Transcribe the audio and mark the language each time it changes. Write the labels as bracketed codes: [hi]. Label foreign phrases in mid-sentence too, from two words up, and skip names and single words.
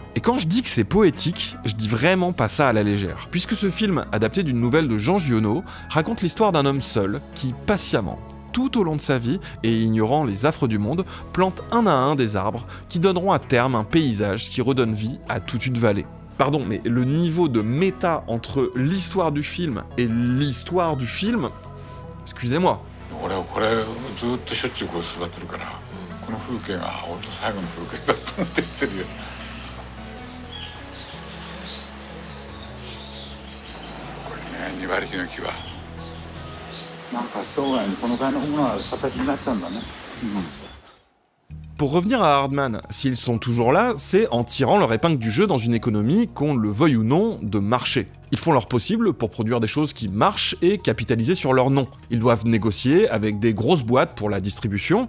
[fr] Et quand je dis que c'est poétique, je dis vraiment pas ça à la légère, puisque ce film, adapté d'une nouvelle de Jean Giono, raconte l'histoire d'un homme seul qui, patiemment, tout au long de sa vie, et ignorant les affres du monde, plante un à un des arbres qui donneront à terme un paysage qui redonne vie à toute une vallée. Pardon, mais le niveau de méta entre l'histoire du film et l'histoire du film, excusez-moi. [ja] 俺はこれをずっとしょっちゅうこう座ってるから、この風景が俺の最後の風景だと思って言ってるよ。これね、2割引の木はなんか生涯にこのぐらいのものが形になったんだね。 [fr] Pour revenir à Hardman, s'ils sont toujours là, c'est en tirant leur épingle du jeu dans une économie, qu'on le veuille ou non, de marché. Ils font leur possible pour produire des choses qui marchent et capitaliser sur leur nom. Ils doivent négocier avec des grosses boîtes pour la distribution.